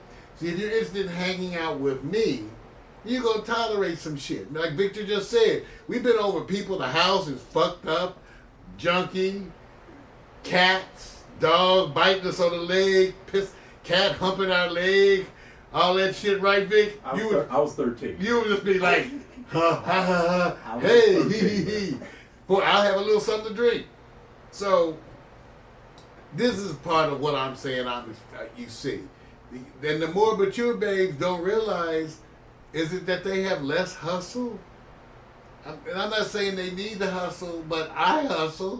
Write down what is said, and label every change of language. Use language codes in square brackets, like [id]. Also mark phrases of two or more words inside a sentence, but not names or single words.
[en] See, if you're interested in hanging out with me, you're going to tolerate some shit. Like Victor just said, we've been over people, the house is fucked up, junky, cats, dog biting us on the leg, cat humping our leg, all that shit, right, Vic? I was 13. You would just be like, ha, ha, ha, ha, hey, hee, hee, hee. Boy, I'll have a little something to drink. So, this is part of what I'm saying you see. Then the more mature babes don't realize, is it that they have less hustle? And I'm not saying they need the hustle, but I hustle.